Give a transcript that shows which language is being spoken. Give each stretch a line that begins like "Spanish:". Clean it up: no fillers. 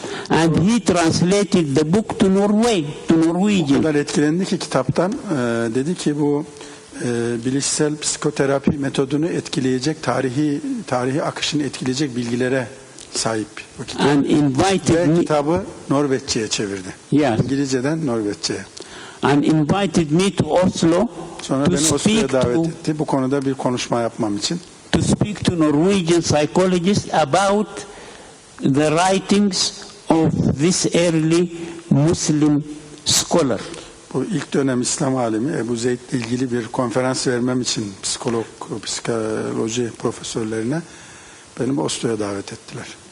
English: And he translated the book to Norwegian.
Turkish: O kadar etkilendi ki kitaptan, dedi ki bu bilişsel psikoterapi metodunu etkileyecek, tarihi akışını etkileyecek bilgilere sahip bu kitap.
English: And invited
Turkish: Ve
English: me,
Turkish: kitabı Norveççe'ye çevirdi.
English: yes,
Turkish: İngilizceden Norveççe'ye.
English: and invited me to Oslo
Turkish: Sonra
English: to
Turkish: beni Oslo'ya
English: speak
Turkish: davet etti bu konuda bir konuşma yapmam için.
English: to speak to Norwegian psychologists about the writings of this early Muslim scholar.
Turkish: Bu ilk dönem İslam alimi Ebu Zeyd ile ilgili bir konferans vermem için psikoloji profesörlerine beni Oslo'ya davet ettiler.